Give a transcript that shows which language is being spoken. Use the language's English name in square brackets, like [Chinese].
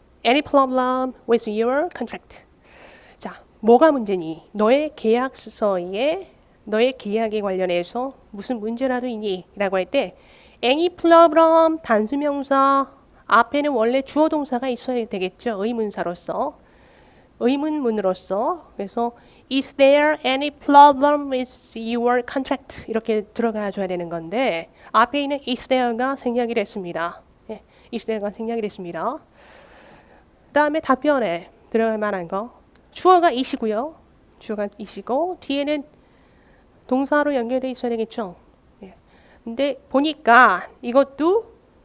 [English] Any problem with your contract? [Korean] 자, 뭐가 문제니? 너의 계약서에 너의 계약에 관련해서 무슨 문제라도 있니? 라고 할 때 [English] any problem [Korean] 단수명사 앞에는 원래 주어 동사가 있어야 되겠죠. 의문사로서. 의문문으로서. 그래서 [English] is there any problem with your contract? [Korean] 이렇게 들어가 줘야 되는 건데 앞에 있는 is there가 생략이 됐습니다. 예, is there가 생략이 됐습니다. 그 다음에 답변에 들어갈 만한 거. 주어가 is이고요. 주어가 is이고 뒤에는 동사로 연결되어 있어야 되겠죠. 예. 근데 보니까 이것도